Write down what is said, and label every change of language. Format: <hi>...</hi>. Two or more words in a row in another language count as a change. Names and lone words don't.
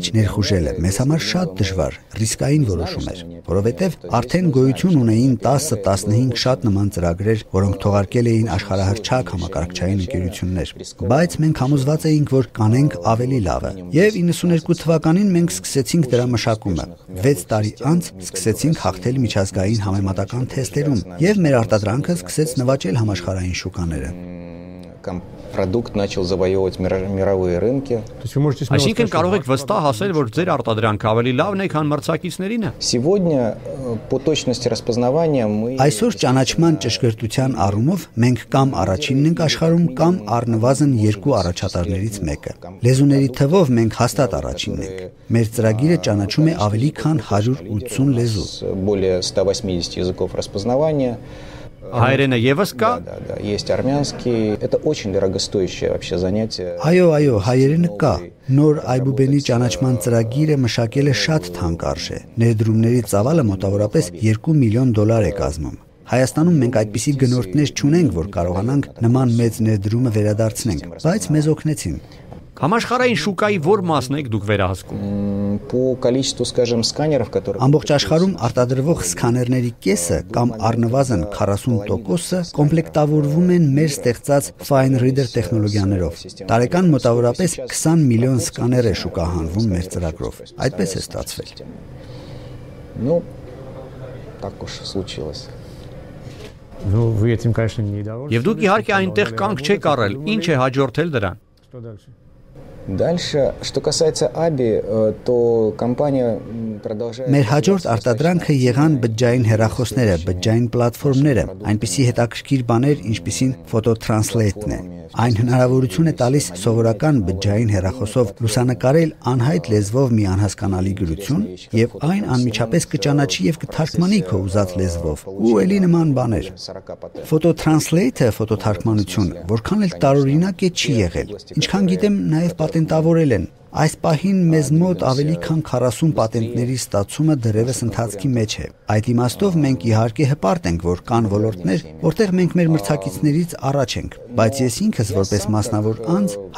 <hy>ներխուժելը մեզ համար շատ դժվար, ռիսկային որոշում էր, որովհետեւ արդեն գոյություն ունեին 10-15 շատ նման ծրագրեր, որոնք թողարկել էին աշխարհահռչակ համակարգչային ընկերություններ։ Բայց մենք համոզված էինք, որ կանենք ավելի լավը։ Եվ 92 թվականին մենք սկսեցինք դրա մշակումը։ 6 տարի անց սկսեցինք հաղթել միջազգային համեմատական թեստերում, եւ մեր արտադրանքը սկսեց նվաճել համաշխարհային շուկաները։</hy> <ru>Продукт начал завоевывать мировые рынки.</ru> <hy>Այսինքն կարող եք վստահ ասել, որ ձեր արտադրանքը ավելի լավն է, քան մրցակիցներինը։</hy> <ru>Сегодня по точности распознавания мы</ru> <hy>Այսօր ճանաչման ճշգրտության առումով մենք կամ առաջինն ենք աշխարհում, կամ առնվազն երկու առաջատարներից մեկը։ Լեզուների թվով մենք հաստատ առաջինն ենք։ Մեր ծրագիրը ճանաչում է ավելի քան 180 լեզու։</hy> <ru>более 180 языков распознавания.</ru> <hy>Հայերենը եւս կա։</hy> <ru>Да, есть армянский. Это очень дорогостоящее вообще занятие.</ru> <hy>Այո, հայերենը կա։ Նոր Այբուբենի ճանաչման ծրագիրը մշակել է շատ թանկ արժե։ Ներդրումների ծավալը մոտավորապես $2 միլիոն է կազմում։ Հայաստանում մենք այդպիսի գնորդներ չունենք, որ կարողանանք նման մեծ ներդրումը վերադարձնենք, բայց մեզ օգնեցին։ Համաշխարհային շուկայի որ մասն եք դուք վերահսկում։</hy> <ru>По количеству, скажем, сканеров, которые</ru> <hy>Ամբողջ աշխարհում արտադրվող սկաներների կեսը կամ առնվազն 40%-ը կոմպլեկտավորվում են մեր ստեղծած Fine Reader տեխնոլոգիաներով։ Տարեկան մոտավորապես 20 միլիոն սկաներ է շուկահանվում մեր ծրագրով։ Այդպես է ստացվել։</hy> <ru>Ну, так уж случилось. Ну, вы этим, конечно, не недовольны.</ru> <hy>Եվ դուք իհարկե այնտեղ կանգ չեք առել։ Ինչ է հաջորդել դրան։</hy> <ru>Что дальше? Дальше, что касается АБИ, то компания продолжает...</ru> <hy>Մեր հաջորդ արտադրանքը եղան բջջային հեռախոսները, բջջային պլատֆորմները, այնպիսի հետաքրքիր բաներ, ինչպիսին Phototranslate-ն է։ Այն հնարավորություն է տալիս սովորական բջջային հեռախոսով լուսանկարել անհայտ լեզվով մի անհասկանալի գրություն, եւ այն անմիջապես կճանաչի եւ կթարգմանի քո ուզած լեզվով։ Ու էլի նման բաներ։ Phototranslate-ը ֆոտոթարգմանություն, որքան էլ տարօրինակ է չի եղել։ Ինչքան գիտեմ, նաեւ պատենտավորել են։ Այս պահին մեզ մոտ ավելի քան 40 պատենտների ստացումը դեռևս ընթացքի մեջ է։ Այդ իմաստով մենք իհարկե հպարտ ենք, որ կան ոլորտներ, որտեղ մենք մեր մրցակիցներից առաջ ենք, բայց ես ինքս որպես մասնավոր անձ</hy>